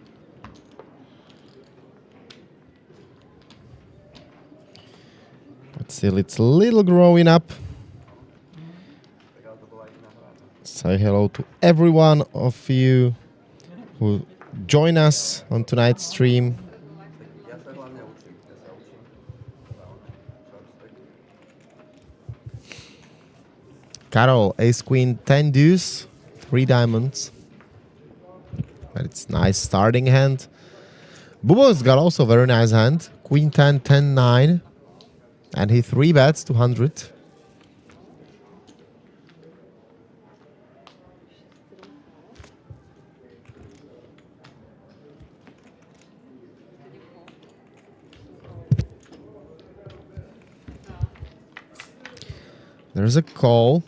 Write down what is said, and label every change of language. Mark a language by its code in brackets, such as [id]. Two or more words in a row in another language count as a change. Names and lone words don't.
[en] But still, it's a little growing up. Say hello to every one of you who join us on tonight's stream. [sk] Ja sa hlavne učím. Karol, [en] ace queen, 10 deuce, 3 diamonds. But it's nice starting hand. Bubo's got also very nice hand. Queen 10, 10, 9. And he 3 bets to 100. There's a call.